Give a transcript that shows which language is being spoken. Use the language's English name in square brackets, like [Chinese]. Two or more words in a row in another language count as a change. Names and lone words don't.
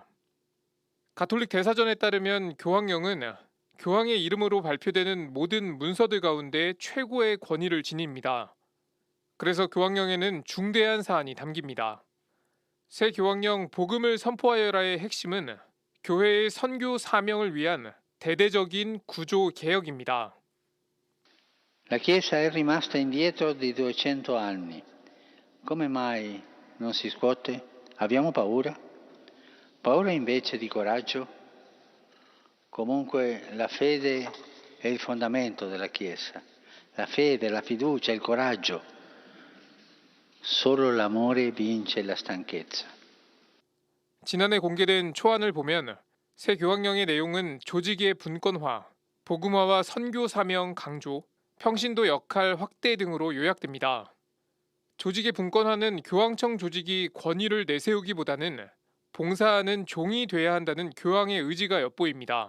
[Korean] 가톨릭 대사전에 따르면 교황령은 교황의 이름으로 발표되는 모든 문서들 가운데 최고의 권위를 지닙니다. 그래서 교황령에는 중대한 사안이 담깁니다. 새 교황령 복음을 선포하여라의 핵심은 교회의 선교 사명을 위한 대대적인 구조 개혁입니다. [Italian] La Chiesa è rimasta indietro di 200 anni. Come mai non si scuote? Abbiamo paura? Paura invece di coraggio? Comunque la fede è il fondamento della Chiesa. La fede, la fiducia, il coraggio. Solo l'amore vince la stanchezza. [Korean] 지난해 공개된 초안을 보면 새 교황령의 내용은 조직의 분권화, 복음화와 선교 사명 강조, 평신도 역할 확대 등으로 요약됩니다. 조직의 분권화는 교황청 조직이 권위를 내세우기보다는 봉사하는 종이 돼야 한다는 교황의 의지가 엿보입니다.